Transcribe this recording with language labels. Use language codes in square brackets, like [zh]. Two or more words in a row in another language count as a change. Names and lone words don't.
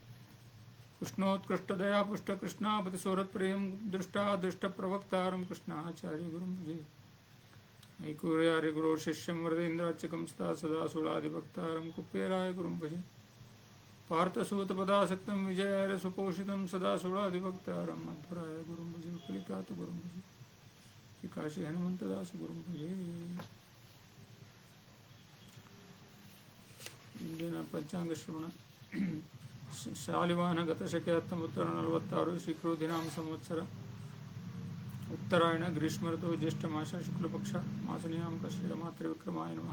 [sa] ಕೃಷ್ಣೋತ್ಕೃಷ್ಟದಯಾಪುಷ್ಟಕೃಷ್ಣಾಪತಿಸೋರತ್ಪ್ರಿಯಂ ದೃಷ್ಟಾದೃಷ್ಟಪ್ರವಕ್ತಾರಂ ಕೃಷ್ಣಾಚಾರ್ಯಗುರುಂ ಭಜೆ. ಐಕೂರ್ಯಾರ್ಯಗುರೋರ್ಶಿಷ್ಯಂ ವರದೇಂದ್ರಾಚ್ಯಕಂ ಸದಾ ಸುಳಾದಿಭಕ್ತಾರಂ ಕುಪ್ಪೇರಾಯಗುರುಂ ಭಜೆ. ಪಾರ್ಥಸೂತಪದಾಸಕ್ತಂ ವಿಜಯಾರ್ಯ ಸುಪೋಷಿತಂ ಸದಾ ಸುಳಾದಿಭಕ್ತಾರಂ ಮಧ್ವರಾಯಗುರುಂ ಭಜೆ. ಕಲಿಕಾತಗುರುಂ ಭಜೆ. ಶ್ರೀ ಕಾಶಿ ಹನುಮಂತದಾಸಗುರುಂ ಭಜೆ. [kn] ಇಂದಿನ ಪಂಚಾಂಗ ಶ್ರವಣ ಶಾಲಿವಾಹನ ಗತಶಕೆ 1946 ಶ್ರೀಕೃದಿನಾಮ ಸಂವತ್ಸರ ಉತ್ತರಾಯಣ ಗ್ರೀಷ್ಮ ಋತು ಜ್ಯೇಷ್ಠ ಮಾಸ ಶುಕ್ಲಪಕ್ಷ [sa] ಮಾಸನಿಯಾಮಕ ಶ್ರೀರಮಾತ್ರ ವಿಕ್ರಮಾಯ ನಮಃ.